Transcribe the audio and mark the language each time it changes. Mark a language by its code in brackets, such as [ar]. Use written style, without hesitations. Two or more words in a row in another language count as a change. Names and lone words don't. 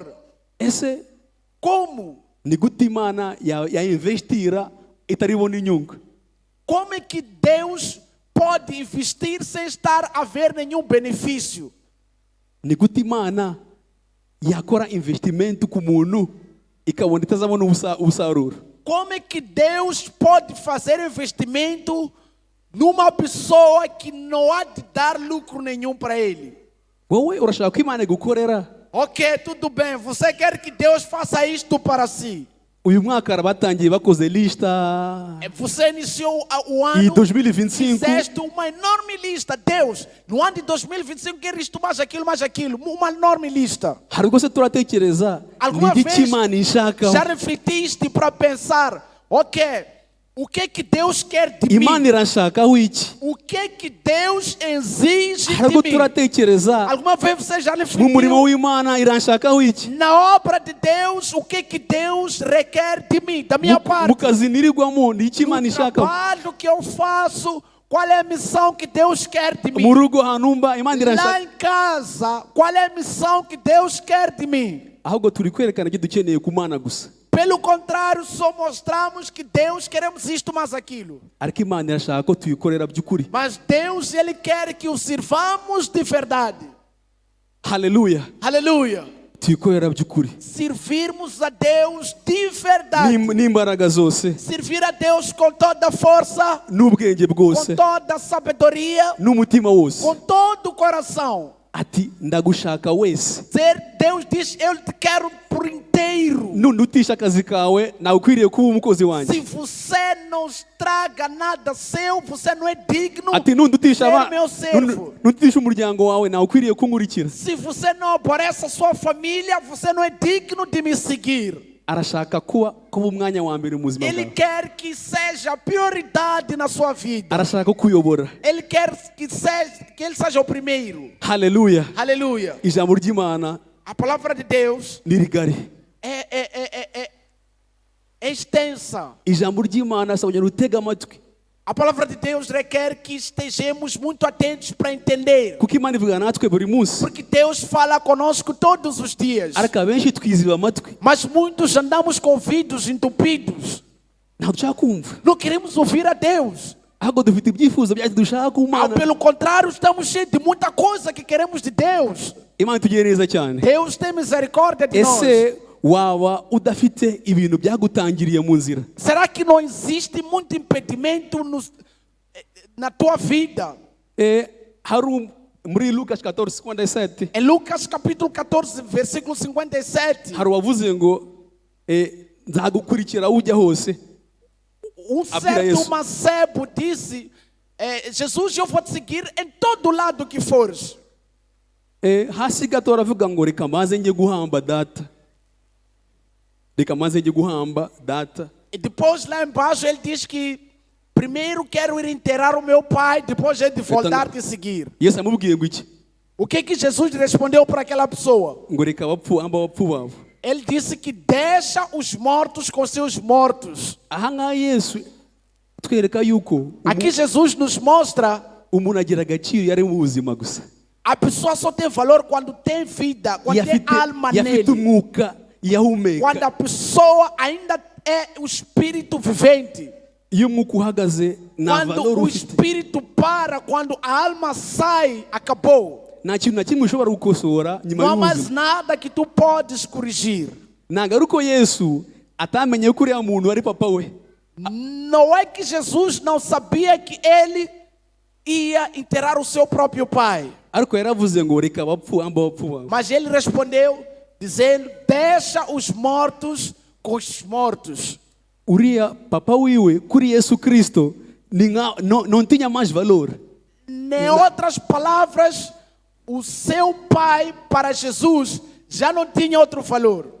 [rw] ese [pt] Como? [rw] ni gute Imana yainvestira itaribona inyungu? [pt] Como é que Deus pode investir sem estar a ver nenhum benefício? [rw] Ni gute Imana yakora investimento ku muntu ikabona itazabona umusaruro? [pt] Como é que Deus pode fazer investimento numa pessoa que não há de dar lucro nenhum para ele? [rw] Wowe urashaka ko Imana igukorera? [pt] Ok, tudo bem. Você quer que Deus faça isto para si? [rw] Uyu mwaka batangiye bakoze lista [pt] Você iniciou o e ano, 2025 fizeste uma enorme lista. Deus, no ano de 2025, quer isto, mais aquilo. Uma enorme lista. [rw] hari ubwo se turatekereza [pt] Alguma [rw] ni igiki [pt] vez [rw] Imana ishaka? [pt] já refletiste para pensar, ok, o que é que Deus quer de [rw] Imana [pt] mim? [rw] irashakaho iki? [pt] O que é que Deus exige [rw] hari ubwo [pt] de mim? [rw] turatekereza [pt] Alguma vez você já [rw] mu murimo [pt] refletiu? [rw] w'Imana irashakaho iki? [pt] Na obra de Deus, o que é que Deus requer de mim, da minha [rw] Mu [pt] parte? [rw] kazi nirirwamo ni iki Imana [pt] No [rw] ishaka? [pt] trabalho que eu faço, qual é a missão que Deus quer de mim? [rw] Mu rugo hanumba Imana [pt] Lá [rw] irashaka. [pt] em casa, qual é a missão que Deus quer de mim? [rw] Ahubwo turi kwerekana ibyo dukeneye ku Mana gusa, [pt] Pelo contrário, só mostramos que Deus queremos isto mais aquilo. [rw] ariko Imana irashaka ko tuyikorera by'ukuri. [pt] Mas Deus, Ele quer que o sirvamos de verdade. [rw] Haleluya, [pt] Aleluia. [rw] tuyikorera by'ukuri [pt] Servirmos a Deus de verdade. [rw] n'imbaraga zose [pt] Servir a Deus com toda a força, [rw] n'ubwenge [pt] com [rw] bwose [pt] toda a sabedoria, [rw] n'umutima wose. [pt] com todo o coração. [rw] Ati ndagushaka wese, [pt] Deus diz, eu te quero por inteiro. [rw] nutisha akazi kawe nawe ukwiriye kuba umukozi [pt] Se [rw] wanjye. [pt] você não estraga nada seu, você não é digno [rw] Ati nutisha [pt] ser meu servo. [rw] nutisha umuryango wawe nawe ukwiriye kunkurikira. [pt] Se você não aborrece a sua família, você não é digno de me seguir. [rw] Arashaka kuba umwanya wa mbere mu buzima [pt] Ele [rw] bwawe, [pt] quer que seja prioridade na sua vida. [rw] arashaka kuyobora. [pt] Ele quer que ele seja o primeiro. [rw] Haleluya, [pt] Aleluia. [rw] ijambo ry'Imana [pt] A palavra de Deus [rw] ni rigari. [pt] é extensa. [rw] Ijambo ry'Imana asaba kugira ngo utege amatwi, [pt] A palavra de Deus requer que estejamos muito atentos para entender. [rw] kuko Imana ivugana natwe buri munsi, [pt] Porque Deus fala conosco todos os dias. [rw] ariko abenshi twiziba amatwi, [pt] Mas muitos andamos com ouvidos entupidos. [rw] ntabwo dushaka kumva. [pt] Não queremos ouvir a Deus. [rw] Ahubwo dufite ibyifuzo byacu dushaka ku Mana. [pt] Pelo contrário, estamos cheios de muita coisa que queremos de Deus. [rw] Imana itugirire neza cyane. [pt] Deus tem misericórdia de nós. [rw] Ese waba udafite ibintu byagutangiriye mu nzira? [pt] Será que não existe muito impedimento na tua vida? [rw] Hari muri Lucas 14:57 [pt] Em Lucas capítulo 14, versículo 57, [rw] hari uwavuze ngo nzagukurikira ujya hose. [pt] certo Jesus. mancebo disse, Jesus, eu vou te seguir em todo lado que fores. [rw] Hasi gato aravuga ngo reka maze njye guhamba data, reka maze njye guhamba data. [pt] E depois lá embaixo ele diz que primeiro quero ir enterrar o meu pai, depois ele de voltar te seguir. [rw] Yesu amubwiye ngo iki? [pt] O que que Jesus respondeu para aquela pessoa? [rw] Ngo reka hamba abapfu babo. [pt] Ele disse que deixa os mortos com seus mortos. [rw] Aha ngaha Yesu twereka yuko [pt] Aqui Jesus nos mostra [rw] umuntu agira agaciro iyo ari mu buzima gusa, [pt] a pessoa só tem valor quando tem vida, quando tem alma [rw] iyo afite [pt] nele. [rw] umwuka, iyo ahumeka. [pt] Quando a pessoa ainda é o espírito vivente. [rw] Iyo umwuka uhagaze nta [pt] Quando [rw] valor [pt] o [rw] ufite, [pt] espírito para, quando a alma sai, acabou. [rw] nta kintu na kimwe ushobora gukosora nyuma [pt] Não há mais [rw] y'ubuzima. [pt] nada que tu podes corrigir. [rw] Ntabwo ari uko Yesu atamenye ko uriya muntu ari papa we, [pt] Não é que Jesus não sabia que ele ia enterrar o seu próprio pai. [rw] ariko yaravuze ngo reka abapfu hamba abapfu babo. [pt] Mas ele respondeu dizendo, deixa os mortos com os mortos. [rw] Uriya papa wiwe kuri Yesu Kristo [pt] não tinha mais valor. Em outras palavras, o seu pai para Jesus já não tinha outro valor.